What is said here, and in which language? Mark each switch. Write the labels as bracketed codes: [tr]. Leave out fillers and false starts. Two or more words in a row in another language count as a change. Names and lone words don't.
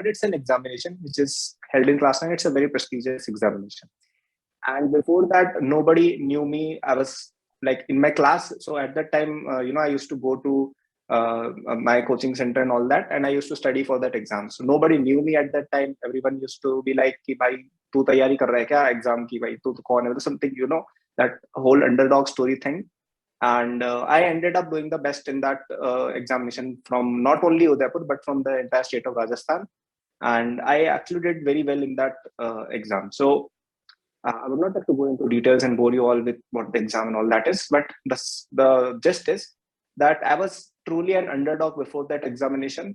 [en] It's an examination which is held in class 9. It's a very prestigious examination. And before that, nobody knew me. I was like in my class. So at that time, I used to go to my coaching center and all that, and I used to study for that exam. So nobody knew me at that time. Everyone used to be like, [hi] "की भाई, तू तैयारी कर रहा है क्या exam की भाई? तू कौन है?" [en] Something, that whole underdog story thing. And I ended up doing the best in that examination from not only Udaipur but from the entire state of Rajasthan. And I actually did very well in that exam. So I would not like to go into details and bore you all with what the exam and all that is, but the gist is that I was truly an underdog before that examination.